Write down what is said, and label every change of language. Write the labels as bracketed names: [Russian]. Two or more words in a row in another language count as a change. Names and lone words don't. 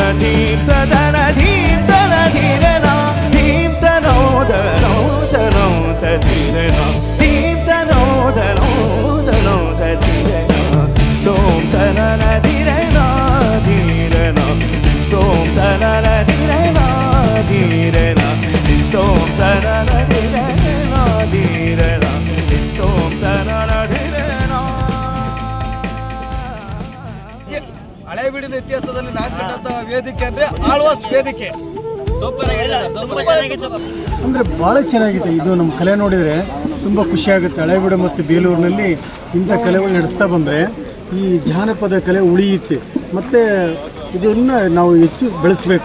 [Kannada] ಧೀಂ ತದನ ಧೀಂ ತನ ಧೀರನ ಧೀಂ ತನೋದ ತನೋದ ಧೀರನ ಧೀಂ ತನೋದ ತನೋದ ಧೀರನ ತೋಂ ತನನ ಧೀರನ ಧೀರನ ತೋಂ ತನನ ಧೀರನ ಧೀರನ ತೋಂ ತನನ ಧೀರನ ಧೀರನ ತೋಂ ತನನ ಧೀರನ. ಹಳೆಬೀಡಿನ ಇತಿಹಾಸದಲ್ಲಿ ನಾನು ಕಂಡಂತಹ ವೇದಿಕೆ ಅಂದ್ರೆ ಆಳ್ವಾಸ್ ವೇದಿಕೆ. ಅಂದರೆ ಭಾಳ ಚೆನ್ನಾಗಿದೆ. ಇದು ನಮ್ಮ ಕಲೆ ನೋಡಿದರೆ ತುಂಬ ಖುಷಿಯಾಗುತ್ತೆ. ಹಳೆಬೀಡು ಮತ್ತು ಬೇಲೂರಿನಲ್ಲಿ ಇಂಥ ಕಲೆಗಳು ನಡೆಸ್ತಾ ಬಂದರೆ ಈ ಜಾನಪದ ಕಲೆ ಉಳಿಯುತ್ತೆ ಮತ್ತು ಇದನ್ನು ನಾವು ಹೆಚ್ಚು ಬೆಳೆಸಬೇಕು.